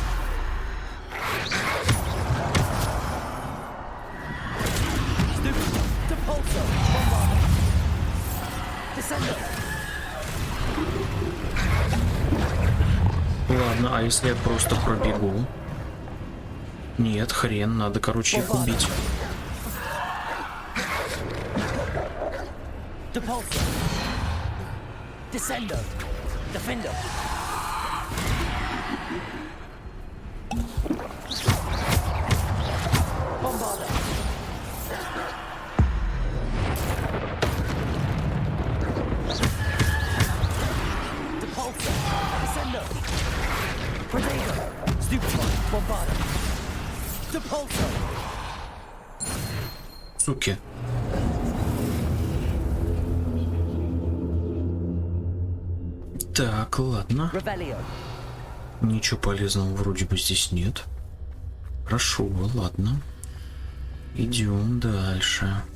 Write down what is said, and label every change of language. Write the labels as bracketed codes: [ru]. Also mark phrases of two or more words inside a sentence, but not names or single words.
[ru] Stupid. Depulso. Bombarder. Descender. Ладно, а если я просто пробегу? Нет, хрен, надо, короче, их убить. Depulso. Descender. Defender. Bombarder. Depulso. Descender. Predator. Stupefy. Bombarder. Depulso. Суки. Так, ладно. Ничего полезного вроде бы здесь нет. Хорошо, ладно. Идем дальше.